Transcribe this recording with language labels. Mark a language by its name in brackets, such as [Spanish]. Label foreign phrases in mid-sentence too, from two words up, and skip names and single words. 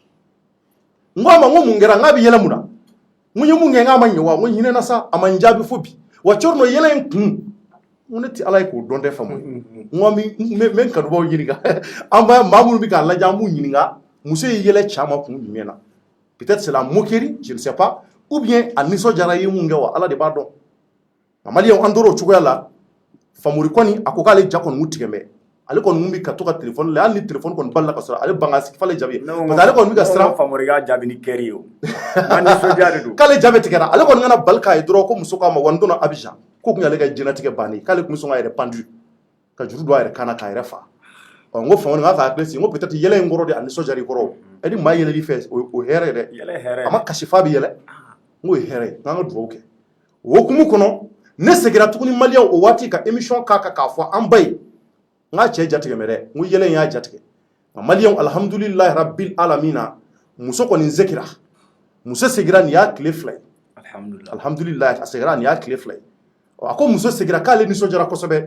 [Bambara] n ko a ma n ko mun kɛra n k'a bɛ yɛlɛ mun na n ko n ye mun kɛ n k'a ma ɲɛ wa n ko hinɛ na sa a ma n jaabi fo bi wa Cɔrɔnɔ yɛlɛ in kun n ko ne tɛ ala ye k'o dɔn tɛ faamu n ko n bɛ n kanubaw ɲininka an b'a maa minnu bɛ k'a lajɛ an b'u ɲininka muso ye yɛlɛ caman kun jumɛn na [French] peut-être c'est la moquerie je ne sais pas ou bien [Bambara] a nisɔndiyara i ye mun kɛ wa ala de b'a dɔn nka maliyɛnw an tora o cogoya la Famori kɔni a ko k'ale ja kɔni m'u tigɛ mɛ ale kɔni bɛ ka to ka téléphone la hali ni téléphone kɔni balila ka sɔrɔ ale ban ka sigi f'ale jaabi [French] parce que [Bambara] ale kɔni bɛ ka siran Famori k'a jaabi ni kɛri ye o nka nisɔndiya de don k'ale jaabi tigɛra ale kɔni kana bali k'a ye dɔrɔn ko muso k'a ma wa n donna Abidjan ko kun y'ale ka diɲɛlatigɛ bannen k'ale tun bɛ sɔn k'a yɛrɛ pendu ka juru don a yɛrɛ kan na k'a yɛrɛ fa n ko Famori n k'a ka hakili sigi n ko peut-être yɛlɛ in kɔrɔ de a nisɔndiyara i kɔrɔ e ni maa yɛlɛli fɛ o hɛrɛ ye dɛ yɛlɛ hɛrɛ a ma kasi f'a bɛ yɛlɛ n k'o ye hɛrɛ ye n'an ka dugawu kɛ o hukumu kɔnɔ ne seginna tuguni maliyɛnw o waati ka émission k'a kan k'a fɔ an ba ye n k'a cɛ jatigɛ mɛ dɛ n ko yɛlɛ in y'a jatigɛ nka maliyɛnw [Arabic] الحمد لله رب العالمين [Bambara] muso kɔni sekira muso seginna nin y'a tile 2 ye alhamdulilahi a seginna nin y'a tile 2 ye a ko muso seginna k'ale nisɔndiyara kosɛbɛ